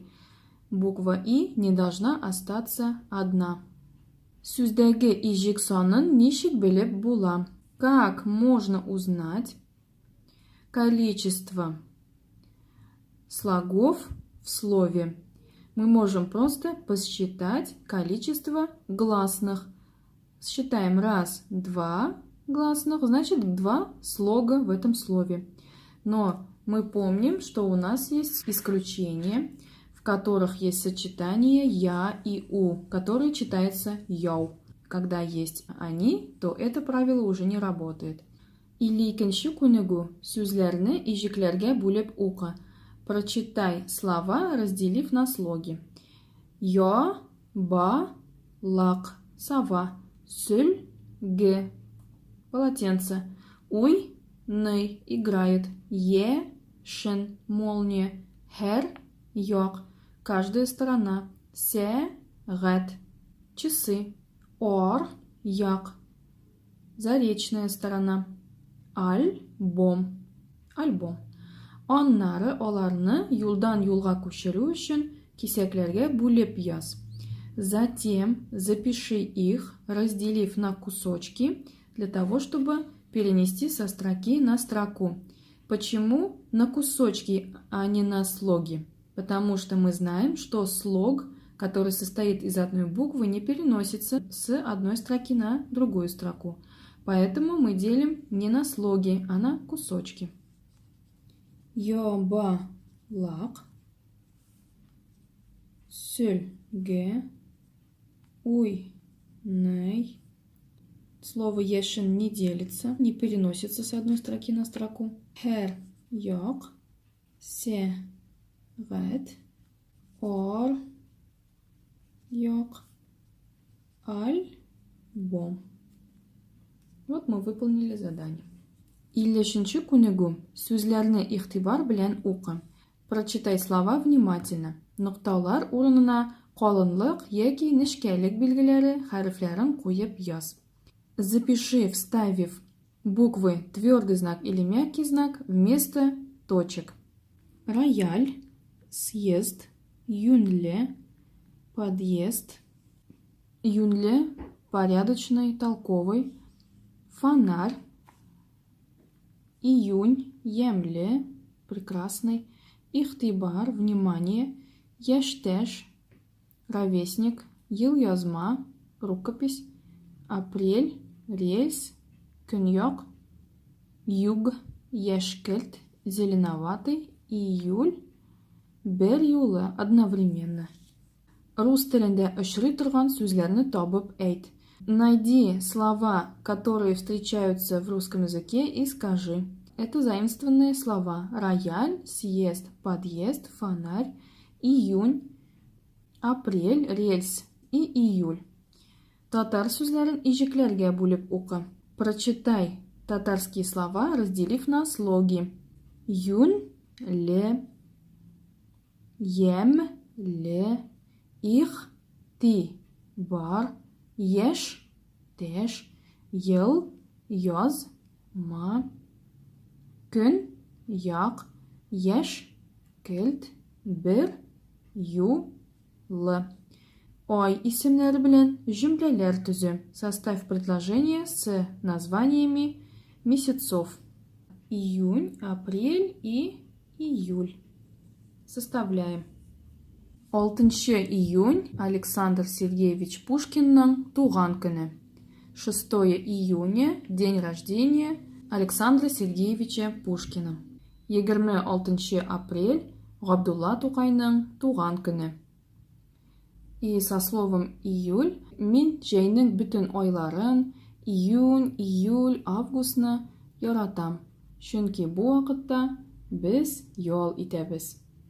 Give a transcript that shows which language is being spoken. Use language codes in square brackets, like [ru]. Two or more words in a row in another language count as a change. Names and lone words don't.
[ru] Буква и не должна остаться одна. [tt] Сүздәге ижик санын ничек белеп була? [ru] Как можно узнать количество слогов в слове? Мы можем просто посчитать количество гласных. Считаем раз, два гласных, значит 2 слога в этом слове. Но мы помним, что у нас есть исключения, в которых есть сочетание я и у, которое читается яу. Когда есть они, то это правило уже не работает. [tt] Или икенче күнегү. Сүзләрне ижикләргә бүлеп ука. [ru] Прочитай слова, разделив на слоги. [tt] Я, ба, лак, сова, сөль, г. [ru] Полотенце. Уй, ный, играет. [tt] Е, шин, молния. Хер, Як. [ru] Каждая сторона. Сәғәт. [tt] Часы. Ар. Як. [ru] Заречная сторона. Альбом. Альбом. [tt] Аннары аларны юлдан юлга күчерү өчен кисәкләргә бүлеп яз. [ru] Затем запиши их, разделив на кусочки, для того, чтобы перенести со строки на строку. Почему на кусочки, а не на слоги? Потому что мы знаем, что слог, который состоит из одной буквы, не переносится с одной строки на другую строку. Поэтому мы делим не на слоги, а на кусочки. [tt] Ябалак, сөлге, уйный. [ru] Слово ешин не делится, не переносится с одной строки на строку. [tt] Хер як, сәғәт, ар як, альбом. [ru] Вот мы выполнили задание. [tt] 50-ші күнегү. Сүзләрне игътибар белән укы. [ru] Прочитай слова внимательно. [tt] Нокталар урынына калынлык яки нечкәлек билгеләре, хәрефләрен куеп яз. [ru] Запиши, вставив буквы твердый знак или мягкий знак вместо точек. Рояль, съезд, юнле, подъезд, юнле, порядочный, толковый, фонарь, июнь, емле, прекрасный, ихтибар, внимание, яштеш, ровесник, ел-язма, рукопись, апрель, рельс, көньяк, юг, яшкелт, зеленоватый, июль, [tt] бер юлы, [ru] одновременно. [tt] Рус телендә очрый торган сүзләрне табып әйт. [ru] Найди слова, которые встречаются в русском языке, и скажи. Это заимствованные слова. Рояль, съезд, подъезд, фонарь, июнь, апрель, рельс и июль. [tt] Татар сүзләрен ижекләргә бүлеп укы. [ru] Прочитай татарские слова, разделив на слоги. [tt] Юн, ле, ем, ле, их, ти, бар, еш, теш, ел, яз, ма, көн, як, еш, келт, бер, ю, лы. Ай исемләре белән җөмләләр төзү. [ru] Составь предложение с названиями месяцев. Июнь, апрель и июль. Составляем. [tt] 6 июнь Александр Сергеевич Пушкинның туган көне. [ru] 6 июня день рождения Александра Сергеевича Пушкина. [tt] 26 апрель Габдулла Тукайның туган көне. [ru] И со словом июль [tt] мин җәйнең бөтен айларын, июнь, июль, августны яратам. Чөнки бу вакытта без ял итәбез.